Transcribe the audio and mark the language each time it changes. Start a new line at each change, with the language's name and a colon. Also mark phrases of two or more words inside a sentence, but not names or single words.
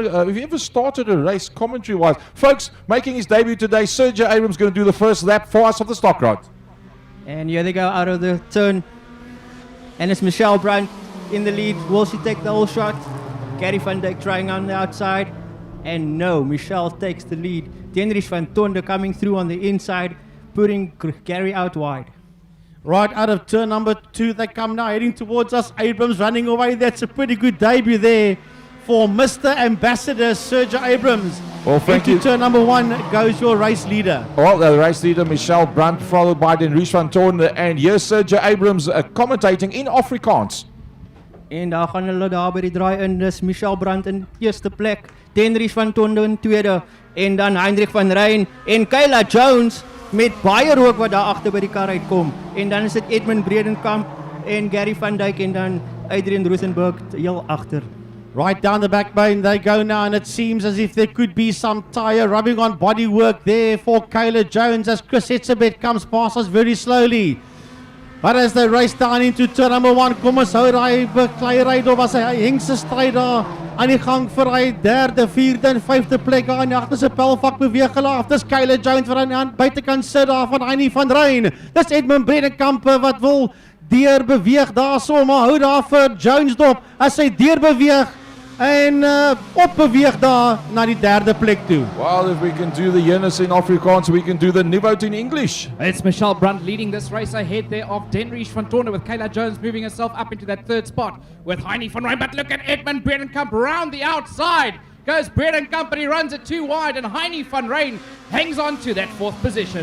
English: Have you ever started a race commentary-wise, folks? Making his debut today, Sergio Abrams going to do the first lap for us of the Stockrod. And here they go out of the turn. And it's Michelle Brandt in the lead. Will she take the whole shot? Gary van Dijk trying on the outside. And no, Michelle takes the lead. Denrich van Tonder coming through on the inside, putting Gary out wide. Right out of turn number 2, they come now heading towards us. Abrams running away. That's a pretty good debut there for Mr. Ambassador Sergio Abrams. Well, thank Into you. turn number 1 goes your race leader. Well, the race leader, Michelle Brandt, followed by Denrich van Tonder. And here's Sergio Abrams commentating in Afrikaans.
Afrikaans: En daar gaan hulle daar by die draai in. Dis Michelle Brandt in eerste plek. Denrich van Tonder in tweede. En dan Heinrich van Rijn en Kayla Jones met baie rook wat daar agter by die kar uitkom. En dan is dit Edmund Bredenkamp en Gary van Dijk en dan Adrian Rosenberg heel agter.
English: Right down the backbone they go now, and it seems as if there could be some tyre rubbing on bodywork there for Kayla Jones as Chris Etzebeth comes past us very slowly. But as they race down into turn number 1,
Afrikaans: kom ons hou daai beklei ry daar was hy hengse stryd daar aan die gang vir hy 3de, 4de en 5de plek daar in die agterste pelvak beweeg hulle af. Dis Kayla Jones wat aan buitekant sit daar van Heinie van Rijn. Dis Edmund Bredenkamp wat wil deur beweeg daarso, maar hou daar vir Jones dop as hy deur beweeg en opbeweeg daar na die 3de plek toe.
English: Well, if we can do the Yennis in Afrikaans, we can do the Nivot in English. It's Michelle Brandt leading this race ahead there of Denrich van Tonder, with Kayla Jones moving herself up into that 3rd spot with Heinie van Rijn. But look at Edmund Bredenkamp round the outside. Goes Bredenkamp, but he runs it too wide, and Heinie van Rijn hangs on to that 4th position.